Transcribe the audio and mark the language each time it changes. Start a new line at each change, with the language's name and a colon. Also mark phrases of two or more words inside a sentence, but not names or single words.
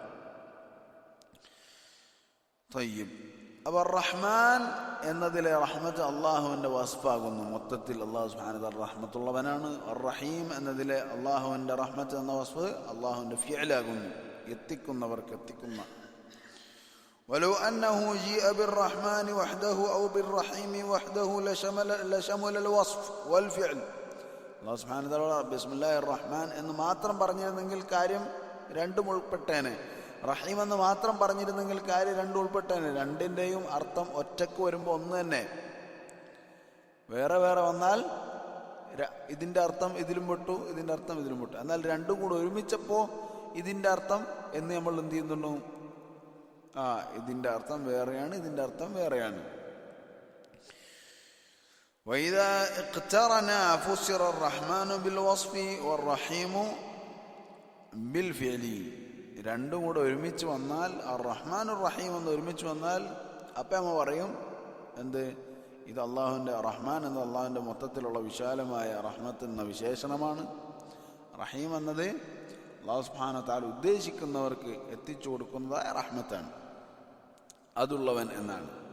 Malayalam: തയ്യിബ്. അപ്പോൾ റഹ്മാൻ എന്നതിലെ റഹ്മത്ത് അള്ളാഹുവിൻ്റെ വസ്ഫാകുന്നു. മൊത്തത്തിൽ അല്ലാഹു
Arabic: سبحانه وتعالى
Malayalam: റഹ്മത്തുള്ളവനാണ്. റഹീം എന്നതിലെ അള്ളാഹുവിൻ്റെ റഹ്മത്ത് എന്ന വസ്ഫ് അള്ളാഹുവിൻ്റെ ഫിഅലാകുന്നു, എത്തിക്കുന്നവർക്ക് എത്തിക്കുന്ന.
Arabic: ولو أنه جيء بالرحمن وحده أو بالرحيم وحده لشمل الوصف والفعل
Malayalam: അല്ലാഹു
Arabic: سبحانه وتعالى بسم الله الرحمن
Malayalam: എന്ന് മാത്രം പറഞ്ഞിരുന്നെങ്കിൽ കാര്യം രണ്ടും ഉൾപ്പെട്ടേനെ. റഹീം എന്ന് മാത്രം പറഞ്ഞിരുന്നെങ്കിൽ കാര്യം രണ്ടും ഉൾപ്പെട്ടേനെ. രണ്ടിൻ്റെയും അർത്ഥം ഒറ്റക്ക് വരുമ്പോൾ ഒന്ന് തന്നെ. വേറെ വേറെ വന്നാൽ ഇതിൻ്റെ അർത്ഥം ഇതിലും പെട്ടു, ഇതിൻ്റെ അർത്ഥം ഇതിലും പെട്ടു. എന്നാൽ രണ്ടും കൂടെ ഒരുമിച്ചപ്പോൾ ഇതിൻ്റെ അർത്ഥം എന്ന് നമ്മൾ എന്ത് ചെയ്യുന്നുണ്ടോ? ഇതിൻ്റെ അർത്ഥം വേറെയാണ്, ഇതിൻ്റെ അർത്ഥം വേറെയാണ്.
Arabic: وإذا اقترنا فسر الرحمن بالوصف والرحيم بالفعل.
Malayalam: രണ്ടും കൂടെ ഒരുമിച്ച് വന്നാൽ
Arabic: الرحمن الرحيم
Malayalam: എന്ന് ഒരുമിച്ച് വന്നാൽ അപ്പം നമ്മൾ പറയും എന്ത്? ഇത് അള്ളാഹുവിൻ്റെ റഹ്മാൻ എന്നത് അള്ളാഹുവിൻ്റെ മൊത്തത്തിലുള്ള വിശാലമായ റഹ്മത്ത് എന്ന വിശേഷണമാണ്. റഹീം എന്നത് അല്ലാഹു
Arabic: سبحانه وتعالى
Malayalam: ഉദ്ദേശിക്കുന്നവർക്ക് എത്തിച്ചു കൊടുക്കുന്നതായ റഹ്മത്താണ്, അതുള്ളവൻ എന്നാണ്.